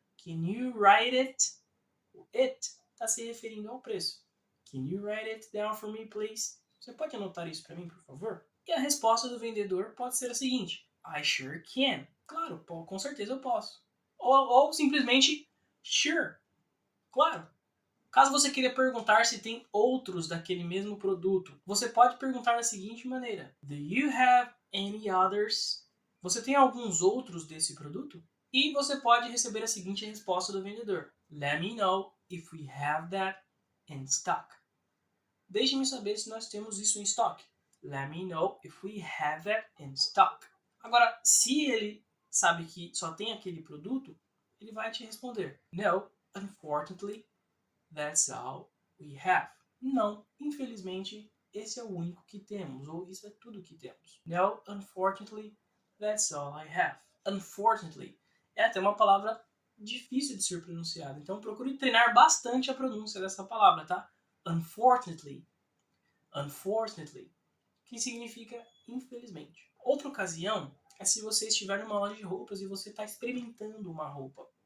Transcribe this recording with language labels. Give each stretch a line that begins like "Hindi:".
English: Can you write it?
Portuguese: O it está se referindo ao preço.
English: Can you write it down for me, please?
Portuguese: Você pode anotar isso para mim, por favor? E a resposta do vendedor pode ser a seguinte:
English: I sure can.
Portuguese: Claro, com certeza eu posso. Ou simplesmente, sure. Claro. Caso você queira perguntar se tem outros daquele mesmo produto, você pode perguntar da seguinte maneira:
English: Do you have any others?
Portuguese: Você tem alguns outros desse produto? E você pode receber a seguinte resposta do vendedor:
English: Let me know if we have that in stock.
Portuguese: Deixe-me saber se nós temos isso em estoque.
English: Let me know if we have that in stock.
Portuguese: Agora, se ele sabe que só tem aquele produto, ele vai te responder:
English: No, unfortunately, that's all we have.
Portuguese: Não, infelizmente, esse é o único que temos, ou isso é tudo que temos.
English: No, unfortunately, that's all I have.
Portuguese: Unfortunately é até uma palavra difícil de ser pronunciada, então procure treinar bastante a pronúncia dessa palavra, tá? Unfortunately. Unfortunately, que significa infelizmente. Outra ocasião é se você estiver numa loja de roupas e você está experimentando uma roupa.